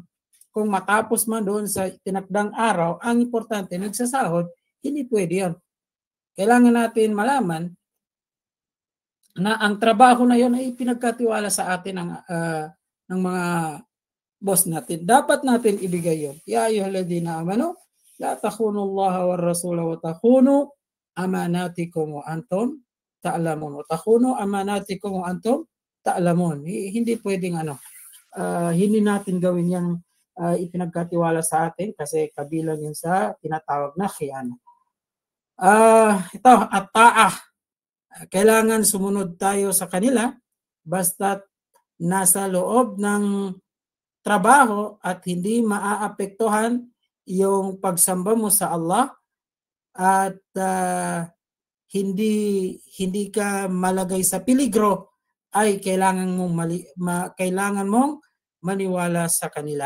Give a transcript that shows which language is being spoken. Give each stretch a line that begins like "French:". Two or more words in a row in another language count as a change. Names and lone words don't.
Filipino: Kung matapos man doon sa tinakdang araw, ang importante, nagsasahod, hindi pwede yan. Kailangan natin malaman na ang trabaho na yon ay pinagkatiwala sa atin ng mga boss natin. Dapat natin ibigay yun.
Arabic: يا أيها الذين آمنوا لا تخونوا الله والرسول وتخونوا أماناتكم وأنتم تعلمون. وتخونوا أماناتكم وأنتم تعلمون.
Filipino: Hindi pwedeng hindi natin gawin yang ipinagkatiwala sa atin kasi kabilang yun sa tinatawag na khiyana. Ito, at ta'ah. Kailangan sumunod tayo sa kanila basta't nasa loob ng trabaho at hindi maaapektuhan yung pagsamba mo sa Allah at hindi ka malagay sa peligro, ay kailangan mong maniwala sa kanila.